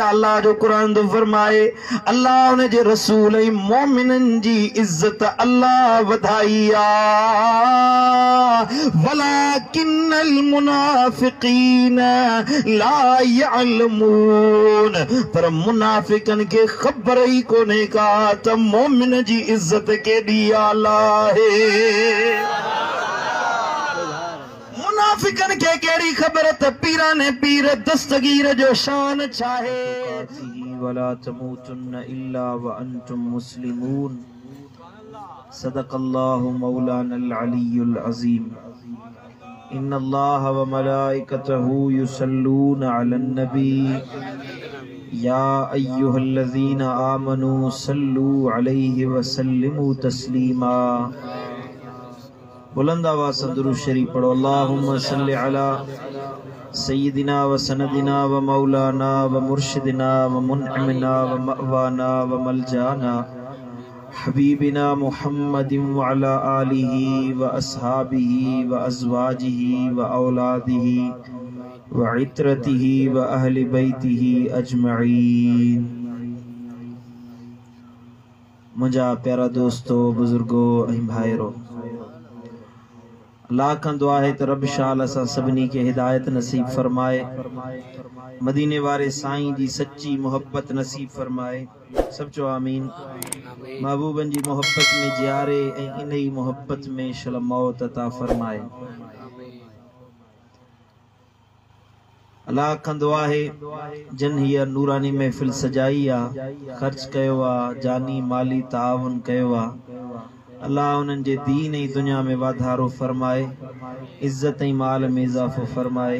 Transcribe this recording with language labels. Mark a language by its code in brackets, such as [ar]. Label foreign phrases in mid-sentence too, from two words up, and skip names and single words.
[sd] अल्लाह जो क़ुरान थो फरमाए, अल्लाह उन जे रसूल ऐं मोमिननि जी इज़त अल्लाह वधाई आहे, [ar] ولكن المنافقين لا يعلمون, [sd] पर मुनाफ़िकनि खे ख़बर ई कोन्हे का त मोमिन जी इज़त केॾी आला आहे। मुनाफ़िकनि खे कहिड़ी ख़बर त पीराने पीर दस्तगीर जो शान छा आहे। [ar] ولا تموتن إلا وأنتم مسلمون. صدق الله مولانا العلي العظيم. إن الله وملائكته يصلون على النبي يا أيها الذين آمنوا صلوا عليه وسلموا تسليما. [ur] بلند آواز سے درود شریف پڑھو. [ar] اللهم صل على سيدنا وسندنا ومولانا ومرشدنا ومنعمنا ومأوانا وملجانا حبيبنا محمد وعلى آله وأصحابه وأزواجه وأولاده وعترته وأهل بيته أجمعين. [sd] मुंहिंजा प्यारा दोस्तों, बुजुर्गो ऐं भाइरो, अल्लाह खां दुआ है तो रब शाल असां सभिनी के हिदायत नसीब फरमाए, मदीने वारे साईं जी सच्ची मोहब्बत नसीब फरमाए। सब चो आमीन। महबूबन जी मोहब्बत में जियारे ऐं इन ही मोहब्बत में शल मौत अता फरमाए। अल्लाह खां दुआ है जन हीअ नूरानी महफिल सजाई आ, खर्च कयो आ, जानी माली ताउन कयो आ, अल्लाह उन्हनि जे दीन ऐं दुनिया में वाधारो फरमाए, इज्जत ऐं माल में इज़ाफ़ो फरमाए।